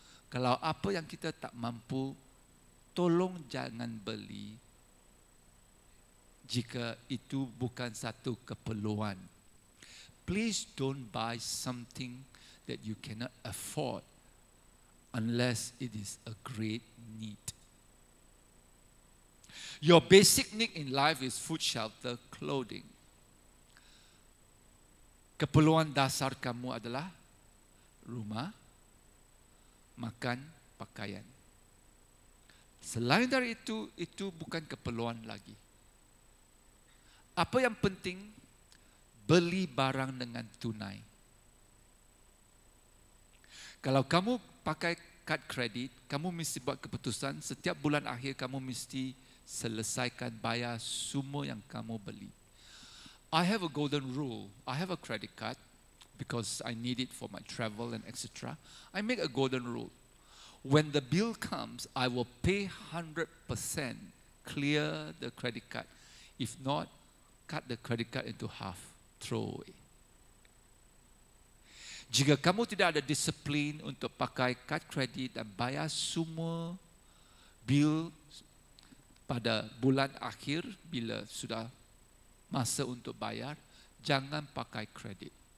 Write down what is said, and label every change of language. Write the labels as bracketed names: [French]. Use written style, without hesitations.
[Malay] Kalau apa yang kita tak mampu, tolong jangan beli jika itu bukan satu keperluan. [English] Please don't buy something that you cannot afford unless it is a great need. Your basic need in life is food, shelter, clothing. [Malay] Keperluan dasar kamu adalah rumah, makan, pakaian. Selain dari itu bukan keperluan lagi. Apa yang penting, beli barang dengan tunai. Kalau kamu pakai kad kredit, kamu mesti buat keputusan setiap bulan akhir kamu mesti selesaikan bayar semua yang kamu beli. [English] I have a golden rule. I have a credit card because I need it for my travel and etc. I make a golden rule. When the bill comes, I will pay 100%, clear the credit card. If not, cut the credit card into half, throw away. [Malay] Jika kamu tidak ada disiplin untuk pakai kad kredit dan bayar semua bil pada bulan akhir bila sudah masa untuk bayar, jangan pakai kredit.